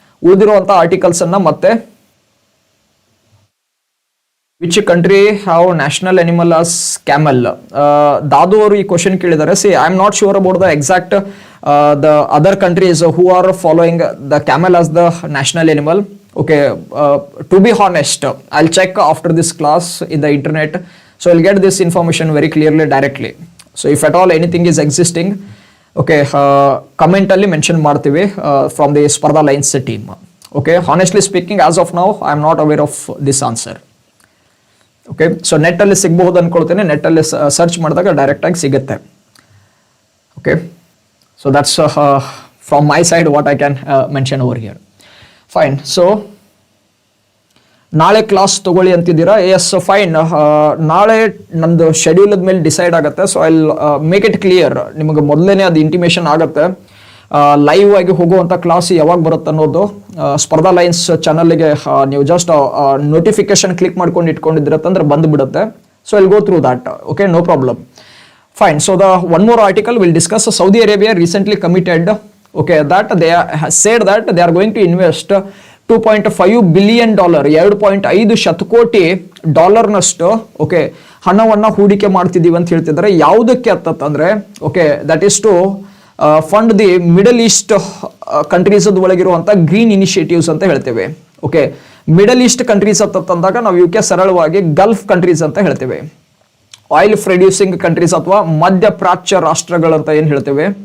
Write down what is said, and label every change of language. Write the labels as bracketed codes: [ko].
[kn] ಉಳಿದಿರುವಂತಹ articles ಅನ್ನ ಮತ್ತೆ [en] Which country have national animal as camel? [kn] Dadu ಅವರು ಈ ಕ್ವಶನ್ ಕೇಳಿದ್ದಾರೆ. [en] See I am not sure about the exact the other countries who are following the camel as the national animal. Okay, to be honest, I'll check after this class in the internet, so I'll get this information very clearly directly. So if at all anything is existing, okay, comment [kn] alli mention ಮಾಡ್ತೀವಿ [en] from the Spardha Lines team. Okay, honestly speaking, as of now, I am not aware of this answer. [kn] Okay, so net ಅಲ್ಲಿ ಸಿಗಬಹುದು ಅನ್ಕೊಳ್ತೇನೆ. net ಅಲ್ಲಿ search ಮಾಡಿದಾಗ direct ಆಗಿ ಸಿಗುತ್ತೆ. [en] Okay, so that's from my side what I can mention over here. [kn] Fine. So ನಾಳೆ class ತಗೊಳ್ಳಿ ಅಂತಿದ್ದೀರಾ? S, fine. ನಾಳೆ ನಮ್ದು ಶೆಡ್ಯೂಲ್ ಮೇಲೆ ಡಿಸೈಡ್ ಆಗುತ್ತೆ. [en] So I make it clear. [kn] ನಿಮಗೆ ಮೊದಲೇನೆ ಅದು ಇಂಟಿಮೇಷನ್ ಆಗುತ್ತೆ. ಲೈವ್ ಆಗಿ ಹೋಗುವಂಥ ಕ್ಲಾಸ್ ಯಾವಾಗ ಬರುತ್ತೆ ಅನ್ನೋದು ಸ್ಪರ್ಧಾ ಲೈನ್ಸ್ ಚಾನಲ್ಗೆ ನೀವು ಜಸ್ಟ್ ನೋಟಿಫಿಕೇಶನ್ ಕ್ಲಿಕ್ ಮಾಡ್ಕೊಂಡು ಇಟ್ಕೊಂಡಿದ್ದೀರತ್ತಂದ್ರೆ ಬಂದುಬಿಡುತ್ತೆ. [en] So I'll go through that. Okay, no problem. Fine. So the one more article will discuss. Saudi Arabia recently committed, okay, that they said that they are going to invest $2.5 billion, [kn] 2.5 ಶತಕೋಟಿ ಡಾಲರ್ನಷ್ಟು okay ಹಣವನ್ನ ಹೂಡಿಕೆ ಮಾಡ್ತಿದೀವಿ ಅಂತ ಹೇಳ್ತಿದ್ದಾರೆ. ಯಾವುದಕ್ಕೆ ಅಂತಂದ್ರೆ [en] okay that is to fund the middle east countries ಒಳಗಿರುವಂತ green initiatives [kn] ಅಂತ ಹೇಳ್ತೇವೆ. ಓಕೆ, ಮಿಡಲ್ ಈಸ್ಟ್ ಕಂಟ್ರೀಸ್ ಅಂತಂದಾಗ ನಾವು ಇವಕ್ಕೆ ಸರಳವಾಗಿ ಗಲ್ಫ್ ಕಂಟ್ರೀಸ್ ಅಂತ ಹೇಳ್ತೇವೆ. ಆಯಿಲ್ ಪ್ರೊಡ್ಯೂಸಿಂಗ್ ಕಂಟ್ರೀಸ್ ಅಥವಾ ಮಧ್ಯಪ್ರಾಚ್ಯ ರಾಷ್ಟ್ರಗಳಂತ ಏನ್ ಹೇಳ್ತೇವೆ.